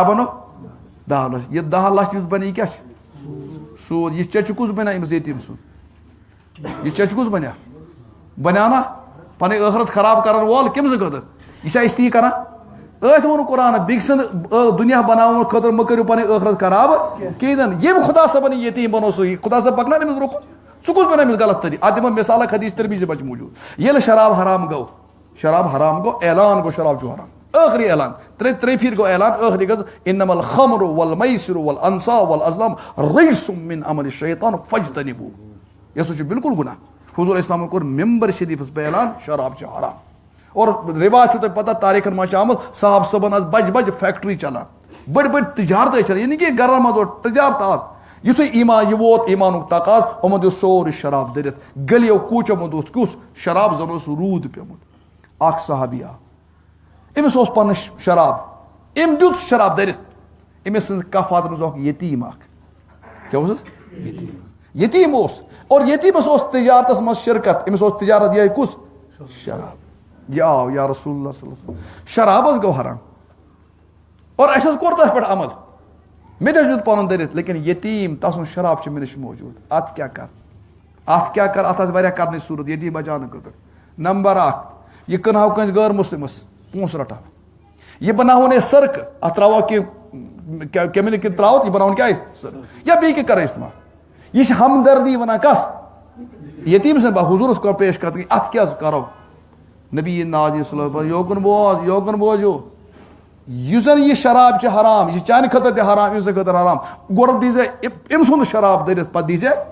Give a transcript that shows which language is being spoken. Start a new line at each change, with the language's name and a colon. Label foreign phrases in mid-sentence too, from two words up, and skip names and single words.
Kashmiri: بنو 10 لچھ یہِ 10 لچھ یُس بنہِ یہِ کیٛاہ چھُ سوٗد یہِ چچہِ کُس بنیٛا أمِس یتیٖم سُنٛد یہِ چچہِ کُس بنیٛا بنیٛا نا پنٕنۍ ٲخرت خراب کرن وول کٔمۍ سٕنٛدِ خٲطرٕ یہِ چھا أسۍ تی کران أتھۍ ووٚن قرآن بیٚکہِ سٕنٛد دُنیا بناونہٕ خٲطرٕ مہ کٔرِو پنٕنۍ ٲخرت خراب کِہیٖنۍ نہٕ ییٚمۍ خدا صٲبن یہِ یتیٖم بنوو سُہ خدا صٲب پکناون أمِس برونٛہہ کُن ژٕ کُس بنوو أمِس غلط طریٖقہٕ اتھ دِمو مثال اکھ حدیث ترمیٖزی بچہِ موٗجوٗد ییٚلہِ شراب حرام گوٚو اعلان گوٚو شراب چھُ حرام ٲخری اعلان ترٛیٚیہِ پھِرِ گوٚو اعلان ٲخری گژھِ
Arabic: انما الخمر والمیسر والانصاب والازلام رجس من عمل الشیطان فاجتنبوه
Kashmiri: یہِ ہسا چھُ بالکل گُناہ حضور اسلامن کوٚر ممبر شریٖفس پٮ۪ٹھ اعلان شراب چھُ حرام اور رواج چھُ تۄہہِ پتہ تاریٖخن منٛز چھُ آمُت صاحب صٲبن ٲس بجہِ بجہِ فیکٹری چلان بٔڑۍ بٔڑۍ تجارت ٲسۍ چلان یہِ نہٕ کینٛہہ گرن منٛز اوس تجارت آسہٕ یِتھُے ایمان یہِ ووت ایمانُک تقاض یِمن دیُت سورُے شراب دٔرِتھ گلیو کوٗچو منٛز اوس کیُس شراب زن اوس روٗد پیومُت اکھ صحابی آو أمِس اوس پنُن شراب أمۍ دیُت شراب دٔرِتھ أمِس سٕنٛز کفات منٛز اوس یتیٖم اکھ کیٛاہ اوسُس یتیٖم اوس اور یتیٖمس اوس تجارتس منٛز شرکت أمِس اوس تجارت یِہے کُس شراب یہِ آو
Arabic: یا رسول اللہ صلی اللہ علیہ وسلم
Kashmiri: شراب حظ گوٚو حرام اور اَسہِ حظ کوٚر تتھ پٮ۪ٹھ عمل مےٚ تہِ حظ دیُت پنُن دٔرِتھ لیکن یتیٖم تسُنٛد شراب چھُ مےٚ نِش موٗجوٗد اتھ کیٛاہ کر اتھ آسہِ واریاہ کرنٕچ صوٗرت یتیٖم بچاونہٕ خٲطرٕ نمبر 1 یہِ کٕنہو کٲنٛسہِ غٲر مُسلِمس پونٛسہٕ رٹہو یہِ بناوہون أسۍ سرقہٕ اتھ تراوو کینٛہہ کیمِکل تراوو یہِ بناوہون کیٛاہ سرقہٕ یا بیٚیہِ کینٛہہ کرو استعمال یہِ چھِ ہمدردی ونان کس یتیٖم سٕنٛدِ حضوٗرس کوٚر پیش قدمی اتھ کیٛاہ حظ کرو نبی ناجی
Arabic: صلی اللہ علیہ وسلم
Kashmiri: یوکُن بوزِو یُس زن یہِ شراب چھِ حرام یہِ چھِ چانہِ خٲطرٕ تہِ حرام أمۍ سٕنٛدِ خٲطرٕ حرام گۄڈٕ دیٖزِ أمۍ سُنٛد شراب دٔرِتھ پتہٕ دیٖزِ